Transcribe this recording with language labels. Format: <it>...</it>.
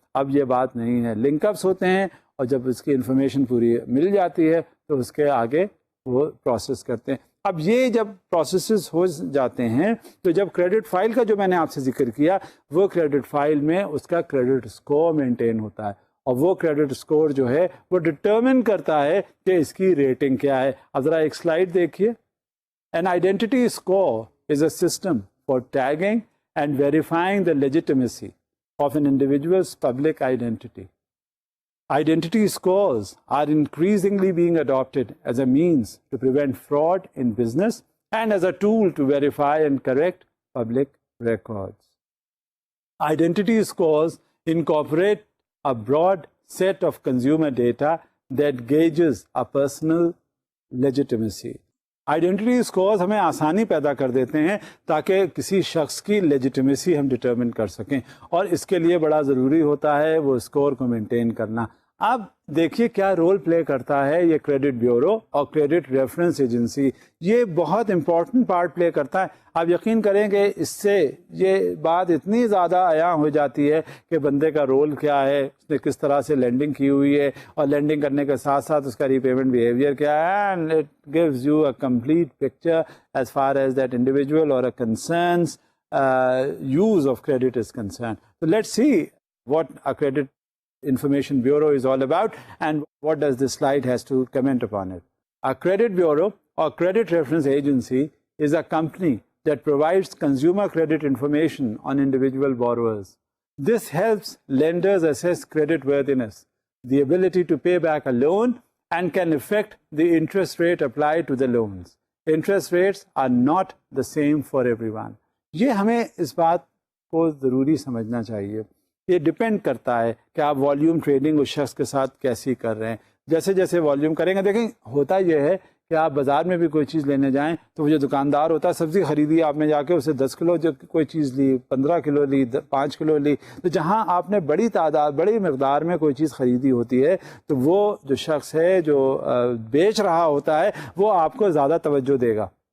<ur>اب یہ بات نہیں ہے, لنک اپس ہوتے ہیں اور جب اس کی انفارمیشن پوری مل جاتی ہے تو اس کے آگے وہ پروسیس کرتے ہیں. اب یہ جب پروسیسز ہو جاتے ہیں تو جب کریڈٹ فائل کا جو میں نے آپ سے ذکر کیا, وہ کریڈٹ فائل میں اس کا کریڈٹ اسکور مینٹین ہوتا ہے, اور وہ کریڈٹ اسکور جو ہے وہ ڈٹرمن کرتا ہے کہ اس کی ریٹنگ کیا ہے. اب ذرا ایک سلائڈ دیکھیے.</ur> <en>An identity score is a system for tagging and verifying the legitimacy of an individual's public identity. Identity scores are increasingly being adopted as a means to prevent fraud in business and as a tool to verify and correct public records. Identity scores incorporate a broad set of consumer data that gauges a personal legitimacy.</en> <ur>Identity scores ہمیں آسانی پیدا کر دیتے ہیں تاکہ کسی شخص کی لیجیٹمیسی ہم ڈٹرمن کر سکیں, اور اس کے لیے بڑا ضروری ہوتا ہے وہ اسکور کو مینٹین کرنا. اب دیکھیے کیا رول پلے کرتا ہے یہ کریڈٹ بیورو اور کریڈٹ ریفرنس ایجنسی. یہ بہت امپورٹنٹ پارٹ پلے کرتا ہے. آپ یقین کریں کہ اس سے یہ بات اتنی زیادہ عیاں ہو جاتی ہے کہ بندے کا رول کیا ہے, اس نے کس طرح سے لینڈنگ کی ہوئی ہے, اور لینڈنگ کرنے کے ساتھ ساتھ اس کا ری پیمنٹ بیہیویئر کیا ہے,</ur> <en>And it gives you a complete picture as far as that individual اور concerns use of credit is concerned. So let's see what a credit information bureau is all about and what does this slide has to comment upon it. A credit bureau or credit reference agency is a company that provides consumer credit information on individual borrowers. This helps lenders assess credit worthiness, the ability to pay back a loan, and can affect the interest rate applied to the loans. Interest rates are not the same for everyone.</en> <ur>یہ ہمیں اس بات کو ضروری سمجھنا چاہیے. یہ depend کرتا ہے کہ آپ والیوم ٹریڈنگ اس شخص کے ساتھ کیسی کر رہے ہیں. جیسے جیسے والیوم کریں گے, دیکھیں ہوتا یہ ہے کہ آپ بازار میں بھی کوئی چیز لینے جائیں تو وہ جو دکاندار ہوتا ہے، سبزی خریدی آپ نے جا کے، اسے 10 کلو جو کوئی چیز لی، 15 کلو لی، 5 کلو لی، تو جہاں آپ نے بڑی تعداد بڑی مقدار میں کوئی چیز خریدی ہوتی ہے تو وہ جو شخص ہے جو بیچ رہا ہوتا ہے وہ آپ کو زیادہ توجہ دے گا</ur>